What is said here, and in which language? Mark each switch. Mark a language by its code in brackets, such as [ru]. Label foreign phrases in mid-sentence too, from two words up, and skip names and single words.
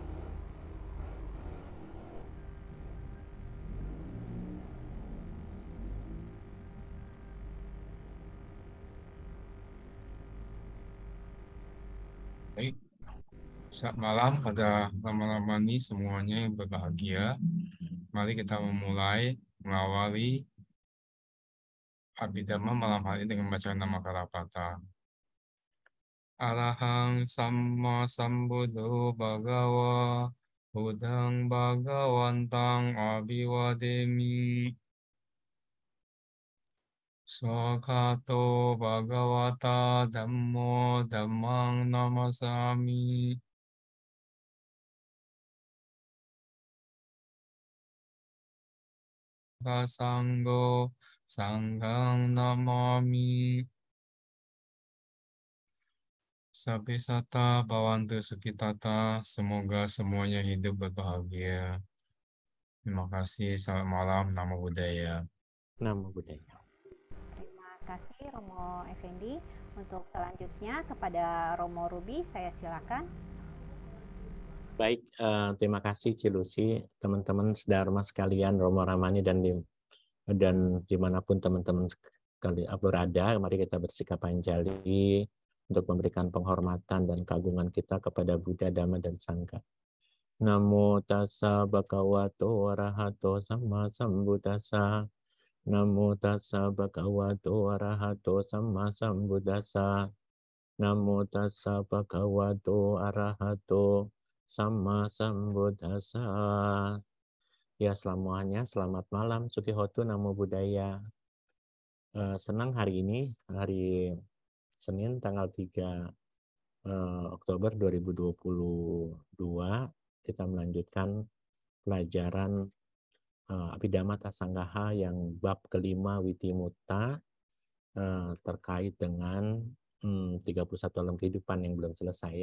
[id] Baik, selamat malam pada lama-lama ini semuanya yang berbahagia. Mari kita mengawali Abhidhamma malam hari ini dengan bacaan nama Kalapata. [pi] Arahang Samma Sambuddho Bhagawa Buddhang Bhagawantang Abhivademi Swakato Bhagavata Dhammo Dhammang Namasami Sanggo Sanghang Namami Sabisata Bhavantu Sukitata. [id] Semoga semuanya hidup berbahagia. Terima kasih. Selamat malam. [pi] Namo Buddhaya. Namo Buddhaya. [id] Terima kasih Romo Effendi. Untuk selanjutnya kepada Romo Ruby, saya silakan. Baik, terima kasih Cilusi, teman-teman sedharma sekalian, Romo Ramani dan dimanapun teman-teman berada, mari kita bersikap panjali untuk memberikan penghormatan dan keagungan kita kepada Buddha, Dhamma, dan Sangha. [pi] Namo tassa bhagavato arahato samma sambuddhassa. Namo tassa bhagavato arahato samma sambuddhassa. Namo tassa bhagavato arahato samma sambuddhassa. [id] Ya semuanya, selamat malam, [pi] Sukihotu, Namo Buddhaya. [id] Senang hari ini, hari Senin tanggal 3 Oktober 2022, kita melanjutkan pelajaran Abhidhamma Tasanggaha yang bab kelima Wittimutta terkait dengan 31 alam kehidupan yang belum selesai ya.